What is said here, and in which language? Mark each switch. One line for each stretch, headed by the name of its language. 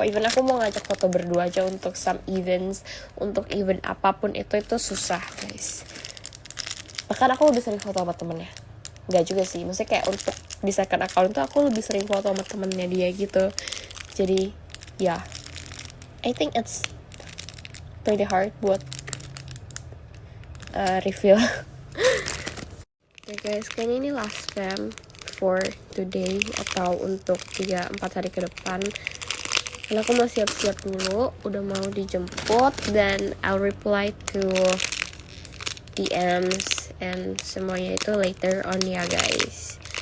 Indonesian: Even aku mau ngajak foto berdua aja untuk
English: some events,
Indonesian: untuk event apapun itu susah guys. Bahkan aku lebih sering foto sama temennya. Gak juga sih, maksudnya kayak untuk di second account tuh aku lebih sering foto sama temennya dia gitu. Jadi ya,
English: I think it's pretty hard
Indonesian: buat
English: reveal.
Indonesian: Okay guys, kayaknya ini
English: last spam for today
Indonesian: atau untuk 3-4 hari ke depan, karena aku mau siap-siap dulu, udah mau dijemput, dan
English: I'll reply to DMs and
Indonesian: semuanya itu
English: later on
Indonesian: ya guys.